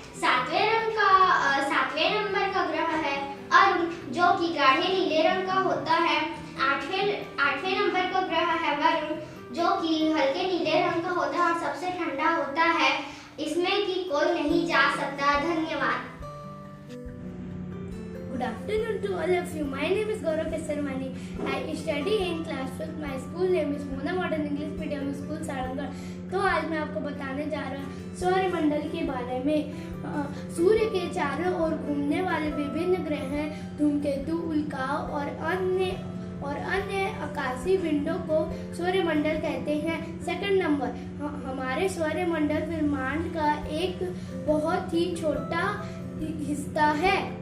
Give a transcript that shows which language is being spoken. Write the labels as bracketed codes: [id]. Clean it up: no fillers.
[hi] सातवें नंबर का ग्रह है अरुण जो कि गाढ़े नीले रंग का होता है। आठवें नंबर का ग्रह है वरुण जो कि हल्के नीले रंग का होता है और सबसे ठंडा होता है। इसमें कि कोई नहीं जा सकता। धन्यवाद। [en] Good afternoon to all of you. My name is Gaurav Kesarmani. I study in class 5. My school name is Mona Modern English Medium School Sarangarh. [hi] तो आज मैं आपको बताने जा रहा हूँ सौरमंडल के बारे में। सूर्य के चारों ओर घूमने वाले विभिन्न ग्रह हैं। धूमकेतु, उल्काओं और अन्य आकाशीय पिंडों को सौरमंडल कहते हैं। सेकंड नंबर, हमारे सौरमंडल ब्रह्मांड का एक बहुत ही छोटा हिस्सा है।